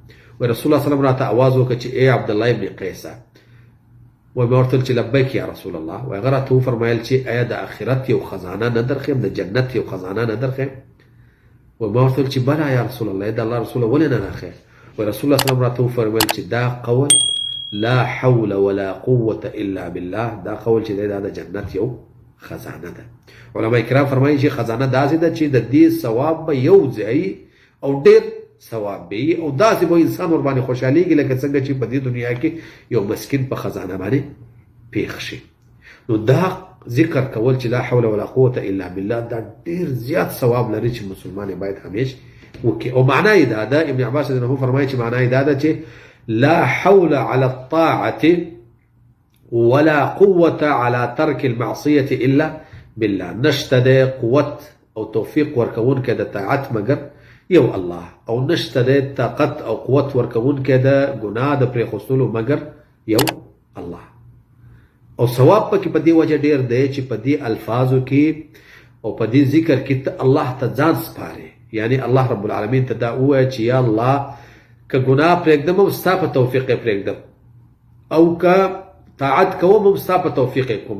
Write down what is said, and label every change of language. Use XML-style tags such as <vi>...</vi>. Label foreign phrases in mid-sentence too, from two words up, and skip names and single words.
<ps>وایي رسول الله سلام راته اواز وکړ چې ای عبدالله ابن قیسه، وایي ما ورته ویل چې</ps> <ar>لبیک یا رسول الله.</ar> <ps>وایي هغه راته وفرمایل چې ایا د آخرت یو خزانه نه درښیم، د جنت یو خزانه نه درښیم؟ وایي ما ورته ویل چې</ps> <ar>بله یا رسول الله،</ar> <ps>د الله رسوله ولې نه راښې؟ وایي رسول الله سلام راته وفرمایل چې دا قول</ps> <ar>لا حول ولا قوة الا بالله،</ar> <ps>دا قول چې دا د جنت یو خزانه ده. علماء کرام فرمایي چې خزانه داسې ده چې د دې ثواب به یو ځای او ډېر ثواب به وي او داسې به انسان ور باندې خوشحالېږي لکه څنګه چې په دې دنیا کې یو مسکین په خزانه باندې پېښ شي. نو دا ذکر کول چې</ps> <ar>لا حول ولا قوة الا بالله</ar> <ps>دا ډېر زیات ثواب لري چې مسلمان باید همیش وکړي. او معنا یې دا ده، ابن عباس</ps> <ar>رضی الله عنه</ar> <ps>فرمایي چې معنا یې دا ده چې</ps> <ar>لا حول على الطاعة ولا قوة على ترك المعصية إلا بالله.</ar> <ps>نشته ده قوت او توفیق ورکون که ده طاعت مگر یو الله، او نشته ده طاقت او قوت ورکون که ده گناه ده پریخستلو مگر یو الله. او ثواب پکې په دې وجه ډېر دی چې په دې الفاظو کې او په دې ذکر کې ته الله ته ځان سپارې، یعنی الله</ps> <ar>رب العالمین</ar> <ps>ته دا ووایه چې یا الله که ګناه پرېږدم هم ستا په توفیق یې پرېږدم او که طاعت کوم هم ستا په توفیق یې کوم.</ps>